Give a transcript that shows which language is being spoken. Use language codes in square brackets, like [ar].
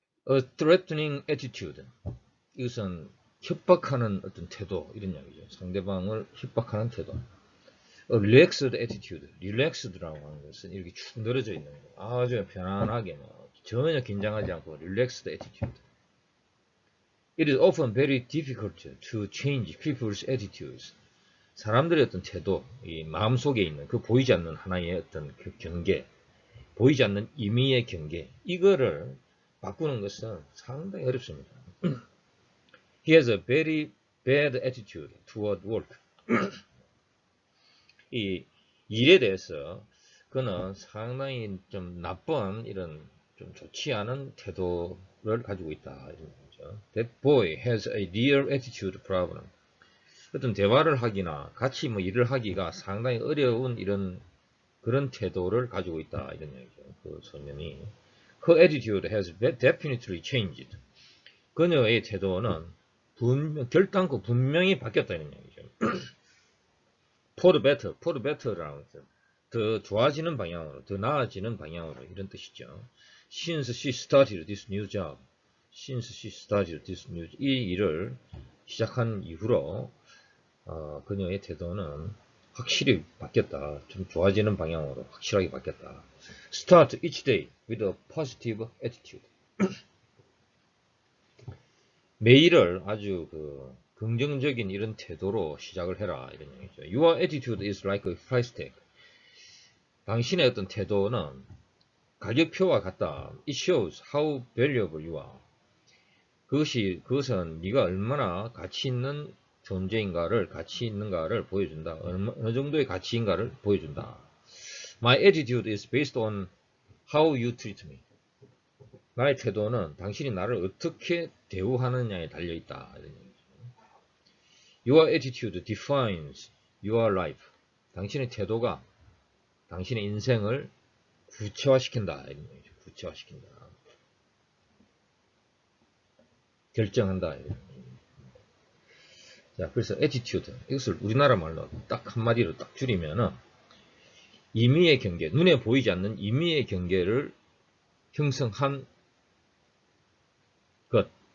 [en] A threatening attitude. [ko] 이것은 협박하는 어떤 태도, 이런 이야기죠. 상대방을 협박하는 태도. [en] A relaxed attitude. [ko] relaxed라고 하는 것은 이렇게 축 늘어져 있는 거. 아주 편안하게, 전혀 긴장하지 않고 [en] relaxed attitude. It is often very difficult to change people's attitudes. [ko] 사람들의 어떤 태도, 이 마음속에 있는 그 보이지 않는 하나의 어떤 그 경계, 보이지 않는 임의의 경계, 이거를 바꾸는 것은 상당히 어렵습니다. [en] He has a very bad attitude toward work. [ko] 이 일에 대해서 그는 상당히 좀 나쁜, 이런 좀 좋지 않은 태도를 가지고 있다, 이런 거죠. [en] That boy has a real attitude problem. [ko] 어떤 대화를 하기나 같이 일을 하기가 상당히 어려운 이런 그런 태도를 가지고 있다, 이런 얘기죠. 그 소년이. [en] Her attitude has definitely changed. [ko] 그녀의 태도는 결단코 분명히 바뀌었다, 이런 얘기죠. [en] For the better [ko] 라고 해서 더 좋아지는 방향으로, 더 나아지는 방향으로, 이런 뜻이죠. [en] Since she started this new job. Since she started this new job. [ko] 이 일을 시작한 이후로 그녀의 태도는 확실히 바뀌었다. 좀 좋아지는 방향으로 확실하게 바뀌었다. [en] Start each day with a positive attitude. [ko] 매일을 아주 긍정적인 이런 태도로 시작을 해라, 이런 얘기죠. [en] Your attitude is like a price tag. [ko] 당신의 어떤 태도는 가격표와 같다. [en] It shows how valuable you are. [ko] 그것은 네가 얼마나 가치 있는 존재인가를, 가치 있는가를 보여준다. 어느 정도의 가치인가를 보여준다. [en] My attitude is based on how you treat me. [ko] 나의 태도는 당신이 나를 어떻게 대우하느냐에 달려있다. [en] Your attitude defines your life. [ko] 당신의 태도가 당신의 인생을 구체화시킨다. 이런 얘기죠. 구체화시킨다. 결정한다. 자, 그래서 attitude. 이것을 우리나라 말로 딱 한마디로 딱 줄이면은 임의의 경계, 눈에 보이지 않는 임의의 경계를 형성한 것.